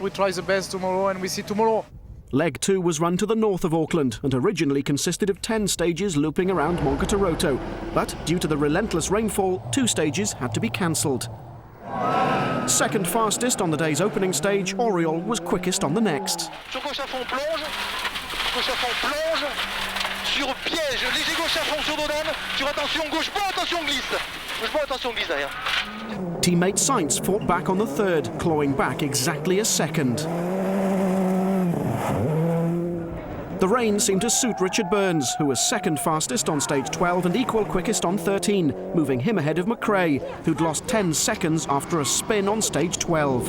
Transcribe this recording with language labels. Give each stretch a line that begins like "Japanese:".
English: We try the best tomorrow, and we see tomorrow. Leg 2 was run to the north of Auckland and originally consisted of 10 stages looping around Monkataroto. But due to the relentless rainfall, 2 stages had to be cancelled. Second fastest on the day's opening stage, Oriol was quickest on the next.
French: Sur gauche à fond, plonge. Gauche à fond, plonge. Sur piège, piège. Léger gauche à fond sur Dodan. Sur attention gauche bas, attention glisse. Gauche bas, attention glisse derrière.
English: Teammate Sainz fought back on the third, clawing back exactly a second. The rain seemed to suit Richard Burns, who was second fastest on stage 12 and equal quickest on 13, moving him ahead of McRae, who'd lost 10 seconds after a spin on stage 12.